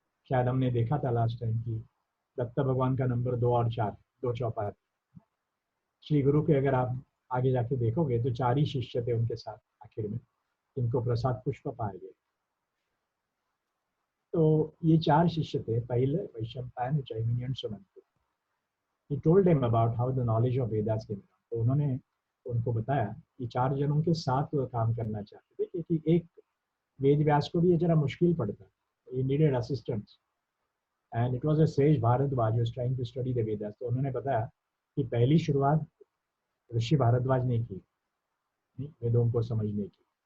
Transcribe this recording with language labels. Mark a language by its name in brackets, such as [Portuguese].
[Hindi] शायद हमने देखा था लास्ट टाइम कि दत्त भगवान का नंबर 2 और 4, 2 चौपाई। श्री गुरु के अगर आप आगे जाके देखोगे तो 4 ही शिष्य थे उनके साथ आखिर में, इनको प्रसाद पुष्प पाए गए। तो ये 4 शिष्य थे, पहले वैशंपायन, जैमिनी और Sumantu. [English] He told them about how the knowledge of Vedas came around. [Hindi] तो उन्होंने उनको बताया कि 4 जनों के साथ वो काम करना चाहते थे, क्योंकि एक वेद व्यास को भी ये जरा मुश्किल पड़ता, [English] he needed assistance and it was a sage Bharadwaj who was trying to study the Vedas। [Hindi] तो उन्होंने बताया कि पहली शुरुआत ऋषि भारद्वाज ने की वेदों को समझने की।